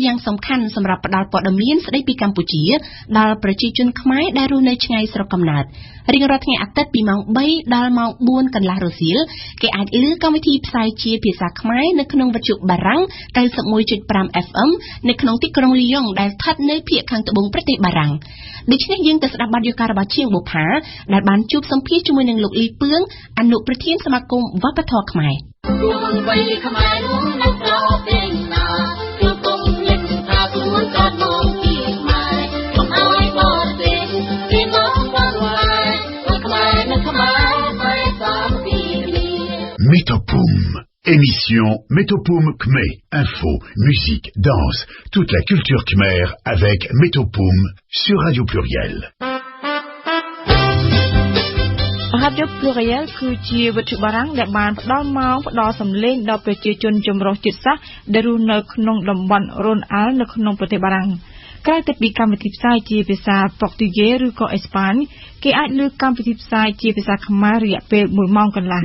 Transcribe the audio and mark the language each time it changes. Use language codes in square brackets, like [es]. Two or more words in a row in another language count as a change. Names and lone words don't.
[km] យ៉ាងសំខាន់សម្រាប់ផ្តល់ព័ត៌មានស្តីពីកម្ពុជាដល់ប្រជាជនខ្មែរដែលរស់នៅឆ្ងាយស្រុកកំណើតរៀងរាល់ថ្ងៃអាទិត្យពីម៉ោង 3 ដល់ម៉ោង 4 កន្លះរសៀលគេអាចឮកម្មវិធីផ្សាយជាភាសាខ្មែរនៅក្នុងវិទ្យុបារាំង 91.5 FM នៅក្នុងទីក្រុងលីយ៉ុងដែលស្ថិតនៅភាគខាងត្បូងប្រទេសបារាំងដូច្នេះយើងទៅស្ដាប់បទយការបស់ជាងបុប្ផាដែលបានជួបសម្ភាសជាមួយនឹងលោកលីពឿងអនុប្រធានសមាគមវប្បធម៌ខ្មែរ [fr] Métopoum, émission Métopoum Khmer, info, musique, danse, toute la culture khmer avec Métopoum sur Radio Pluriel. [km] Radio Pluriel គឺជាវិទ្យុបារាំងដែលបានផ្ដល់ម៉ោងផ្ដល់សំឡេងដល់ប្រជាជនចម្រុះជាតិសាសន៍ដែលរស់នៅក្នុងតំបន់រ៉ូនអាល់នៅក្នុងប្រទេសបារាំងក្រៅពីកម្មវិធីផ្សាយជាភាសាប៉ុកទូហ្គេឬក៏អេស្ប៉ាញគេអាចលើកកម្មវិធីផ្សាយជាភាសាខ្មែររយៈពេល1ម៉ោងកន្លះ